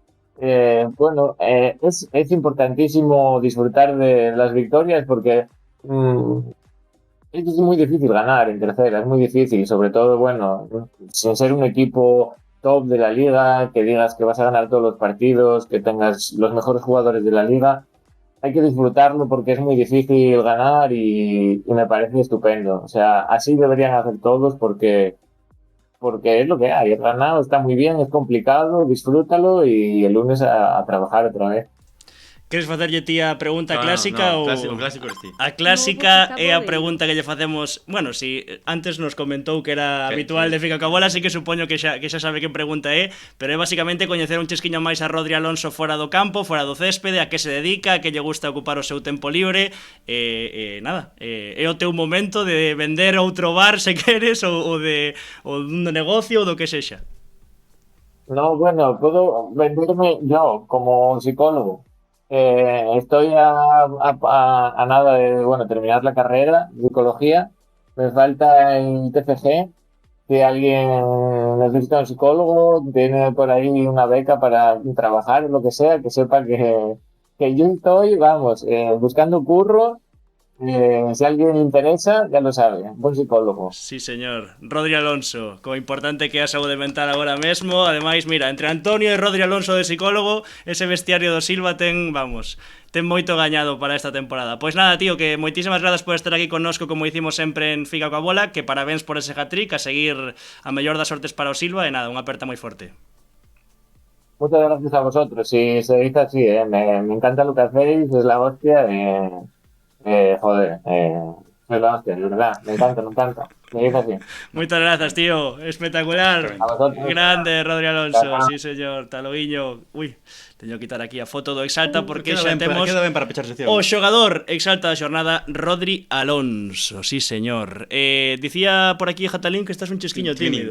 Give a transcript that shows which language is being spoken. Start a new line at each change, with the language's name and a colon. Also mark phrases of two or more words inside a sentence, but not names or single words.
Spanish: Es importantísimo disfrutar de las victorias porque es muy difícil ganar en tercera, es muy difícil, sobre todo, bueno, sin ser un equipo top de la liga, que digas que vas a ganar todos los partidos, que tengas los mejores jugadores de la liga, hay que disfrutarlo porque es muy difícil ganar y me parece estupendo. O sea, así deberían hacer todos porque es lo que hay. El ganado está muy bien, es complicado, disfrútalo y el lunes a trabajar otra vez.
Galician: Queres facerlle ti a pregunta clásica ou... O clásico eres ti. A clásica No, é porque a está pregunta que lle facemos... Bueno, si antes nos comentou que era habitual de Fica coa Bola, así que supoño que xa sabe que pregunta é, pero é basicamente coñecer un chisquiño máis a Rodri Alonso fora do campo, fora do céspede, a que se dedica, a que lle gusta ocupar o seu tempo libre, nada, é o teu momento de vender outro bar se queres, ou dun negocio, ou do que sexa.
Spanish: No, bueno, puedo venderme yo como psicólogo. Estoy a nada de, bueno, terminar la carrera de psicología. Me falta el TFG. Si alguien necesita un psicólogo, tiene por ahí una beca para trabajar, lo que sea, que sepa que yo estoy, vamos, buscando curro. Si a alguien le interesa, ya lo sabe, buen psicólogo. Sí, señor.
Galician: Rodri Alonso, como importante que a saúde mental agora mesmo. Ademais, mira, entre Antonio e Rodri Alonso de psicólogo, ese vestiario do Silva ten moito gañado para esta temporada. Pois nada, tío, que moitísimas grazas por estar aquí connosco, como hicimos sempre en Fica coa Bola, que parabéns por ese hat-trick, a seguir a mellor das sortes para o Silva, e nada, unha aperta moi forte.
Spanish: Muchas gracias a vosotros. Si se dice así, me encanta lo que hacéis, es la hostia. Joder, es la hostia, de verdad. Me encanta. Me dice así.
Galician: Moitas grazas, tío. Espectacular.
Spanish: A vosotros.
Galician: Grande, Rodri Alonso. Chao.
Spanish: Sí, señor. Taloguiño.
Galician: Ui, teño que quitar aquí a foto do Exalta porque Queda xa temos Queda ben para pechar sección. o xogador Exalta da xornada, Rodri Alonso.
Spanish: Sí, señor.
Galician: Dicía por aquí Jatalín que estás un chisquiño tímido.